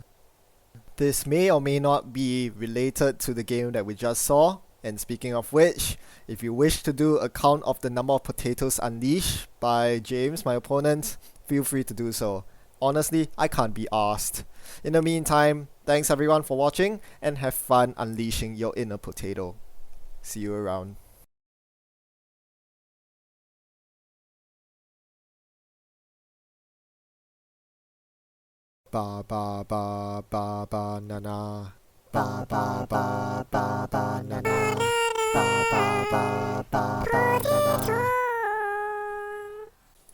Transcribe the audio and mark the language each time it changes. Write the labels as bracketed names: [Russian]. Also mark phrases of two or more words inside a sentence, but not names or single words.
[English] This may or may not be related to the game that we just saw, and speaking of which, if you wish to do a count of the number of potatoes unleashed by James, my opponent, feel free to do so. Honestly, I can't be asked. In the meantime, thanks everyone for watching, and have fun unleashing your inner potato. See you around. Ba ba ba ba ba na na. Ba ba ba ba ba na na. Ba ba ba ba ba na na.